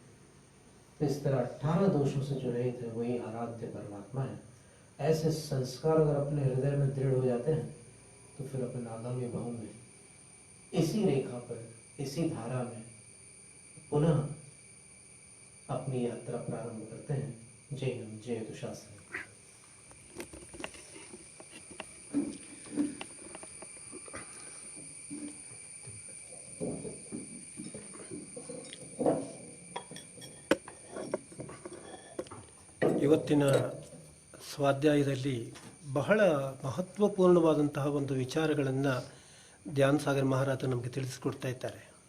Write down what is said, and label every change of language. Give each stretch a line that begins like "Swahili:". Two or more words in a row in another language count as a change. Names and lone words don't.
Hindi: तो इस तरह 18 दोषों से जो रहित है वही आराध्य परमात्मा है। ऐसे संस्कार अगर अपने हृदय में दृढ़ हो जाते हैं तो फिर अपन आगामी भाव में इसी रेखा पर, इसी धारा में पुनः अपनी यात्रा प्रारंभ करते हैं। जय हिंद, जय दुशासन।
Kannada: ಇವತ್ತಿನ ಸ್ವಾಧ್ಯಾಯದಲ್ಲಿ ಬಹಳ ಮಹತ್ವಪೂರ್ಣವಾದಂತಹ ಒಂದು ವಿಚಾರಗಳನ್ನು ಧ್ಯಾನ್ ಸಾಗರ್ ಮಹಾರಾಜರು ನಮಗೆ ತಿಳಿಸಿಕೊಡ್ತಾ ಇದ್ದಾರೆ.